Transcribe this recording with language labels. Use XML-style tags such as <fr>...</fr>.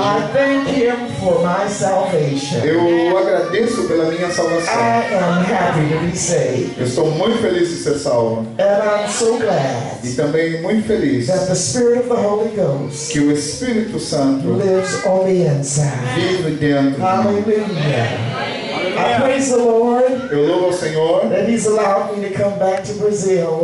<en>I thank Him for my salvation.</en> <pt>Eu agradeço pela minha salvação.</pt> <en>I am happy to be saved.</en> <pt>Eu estou muito feliz de ser salvo.</pt> <en>And I'm so glad</en> <pt>E também muito feliz</pt> <en>that the Spirit of the Holy Ghost</en> <pt>que o Espírito Santo</pt> <en>lives on the inside.</en> <pt>vive dentro de mim.</pt> <en>Hallelujah. I praise the Lord</en> <pt>Eu louvo ao Senhor</pt> <en>that He's allowed me to come back to Brazil</en>